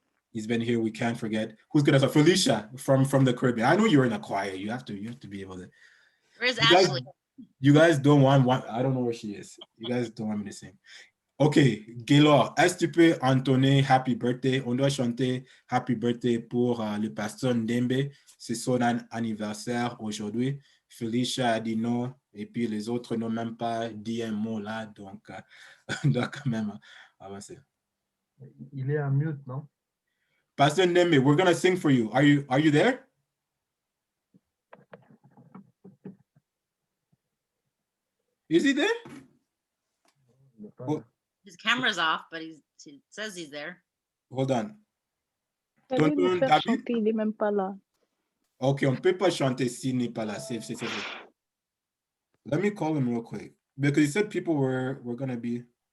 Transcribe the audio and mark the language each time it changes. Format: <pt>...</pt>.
<en>He's been here, we can't forget. Who's gonna start? Felicia from the Caribbean. I know you're in a choir. You have to be able to. Where's Ashley? You guys don't want I don't know where she is. You guys don't want me to sing.</en> <fr>Ok, Gaylor, est-ce que tu peux entonner Happy Birthday? On doit chanter Happy Birthday pour le pasteur Ndembe. C'est son anniversaire aujourd'hui. Felicia a dit non, et puis les autres n'ont même pas dit un mot là, donc on doit quand même avancer. Il est en mute, non?</fr> <en>Pastor Ndembe, we're going to sing for you. Are you there? Is he there? Oh. His camera's off, but he says he's there. Hold on.</en> <fr>Tonton David? Il n'est même pas là. Ok, on ne peut pas chanter s'il n'est pas là. C'est.</fr> <en>Let me call him real quick. Because he said people were going to be.</en>